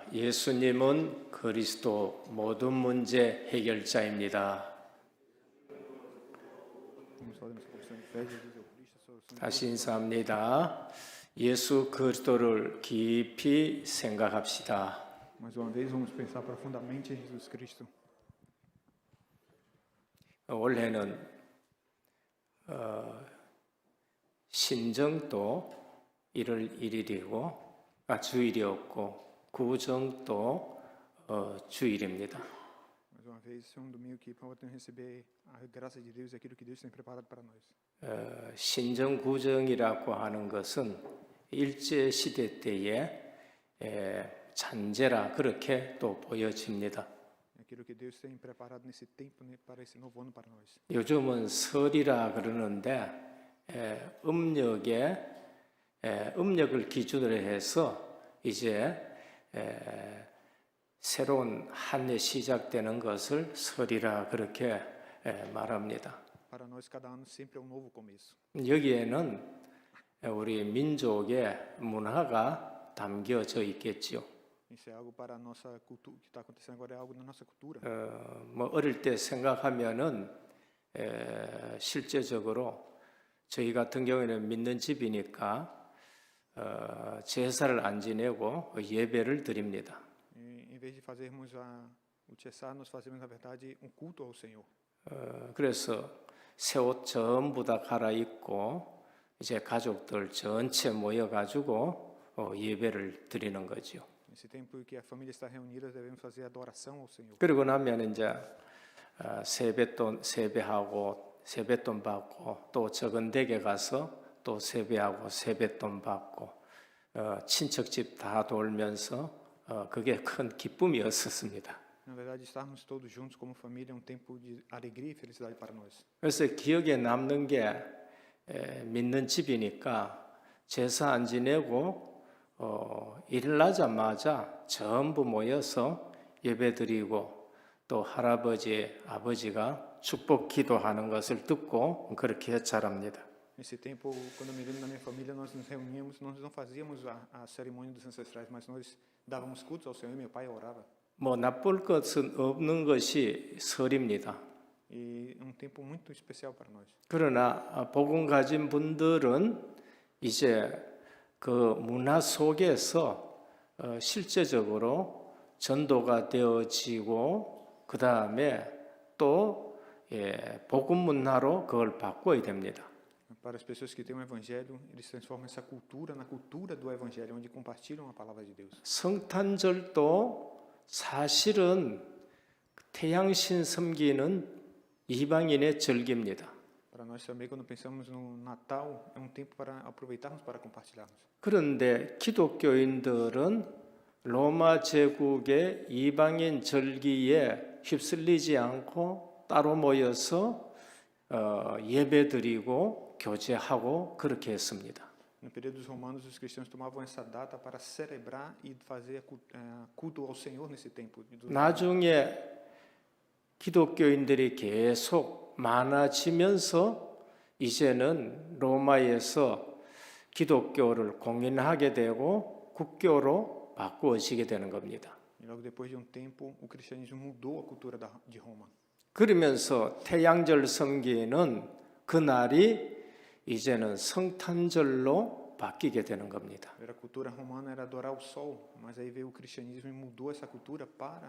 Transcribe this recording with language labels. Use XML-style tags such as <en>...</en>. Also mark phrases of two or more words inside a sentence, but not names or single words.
<ko>예수님은 그리스도 모든 문제 해결자입니다. 다시 인사합니다. 예수 그리스도를 깊이 생각합시다.</ko> <pt>Mais uma vez vamos pensar profundamente em Jesus Cristo.</pt> <ko>올해는 신정도 1월 1일이고 주일이었고 구정도 주일입니다.</ko> <pt>Mais uma vez é domingo que podemos receber a graça de Deus e aquilo que Deus tem preparado para nós.</pt> <ko>신정 구정이라고 하는 것은 일제 시대 때에 잔재라 그렇게 또 보여집니다.</ko> <pt>Aquilo que Deus tem preparado nesse tempo para esse novo ano para nós.</pt> <ko>요즘은 설이라 그러는데 음력을 기준으로 해서 이제 새로운 한 해 시작되는 것을 설이라 그렇게 말합니다.</ko> <pt>Para nós cada ano sempre é novo começo.</pt> <ko>여기에는 우리 민족의 문화가 담겨져 있겠지요.</ko> <pt>Isso é algo para a nossa cultura, o que está acontecendo agora é algo da nossa cultura.</pt> <ko>어릴 때 생각하면은 실제적으로 저희 같은 경우에는 믿는 집이니까 제사를 안 지내고 예배를 드립니다.</ko> <pt>Em vez de fazermos o Tchessá, nós fazemos na verdade culto ao Senhor.</pt> <ko>그래서 새 옷 전부 다 갈아입고 이제 가족들 전체 모여가지고 예배를 드리는 거죠.</ko> <pt>Nesse tempo que a família está reunida, devemos fazer adoração ao Senhor.</pt> <ko>그리고 나면 이제 세배하고 세뱃돈 받고 또 적은 댁에 가서 또 세배하고 세뱃돈 받고 친척 집 다 돌면서 그게 큰 기쁨이었었습니다.</ko> <pt>Na verdade, estarmos todos juntos como família é tempo de alegria e felicidade para nós.</pt> <ko>그래서 기억에 남는 게 믿는 집이니까 제사 안 지내고 일나자마자 전부 모여서 예배드리고 또 할아버지, 아버지가 축복 기도하는 것을 듣고 그렇게 자랍니다.</ko> <pt>Nesse tempo, quando eu me lembro na minha família, nós nos reuníamos, nós não fazíamos a cerimônia dos ancestrais, mas nós dávamos cultos ao Senhor e meu pai orava.</pt> <ko>뭐 나쁠 것은 없는 것이 설입니다.</ko> <pt>E é tempo muito especial para nós.</pt> <ko>그러나 복음 가진 분들은 이제 그 문화 속에서 실제적으로 전도가 되어지고 그 다음에 또 복음 문화로 그걸 바꿔야 됩니다.</ko> <pt>Para as pessoas que têm o evangelho, eles transformam essa cultura na cultura do evangelho, onde compartilham a palavra de Deus.</pt> <ko>성탄절도 사실은 태양신 섬기는 이방인의 절기입니다.</ko> <pt>Para nós também, quando pensamos no Natal, é tempo para aproveitarmos para compartilharmos.</pt> <ko>그런데 기독교인들은 로마 제국의 이방인 절기에 휩쓸리지 않고 따로 모여서 예배드리고 교제하고 그렇게 했습니다.</ko> <pt>No período dos romanos, os cristãos tomavam essa data para celebrar e fazer culto ao Senhor nesse tempo.</pt> <ko>나중에 기독교인들이 계속 많아지면서 이제는 로마에서 기독교를 공인하게 되고 국교로 바꾸어지게 되는 겁니다.</ko> <pt>E logo depois de tempo, o cristianismo mudou a cultura de Roma.</pt> <ko>그러면서 태양절 섬기는 그날이 이제는 성탄절로 바뀌게 되는 겁니다.</ko> <pt>A cultura romana era adorar o sol, mas aí veio o cristianismo e mudou essa cultura para</pt>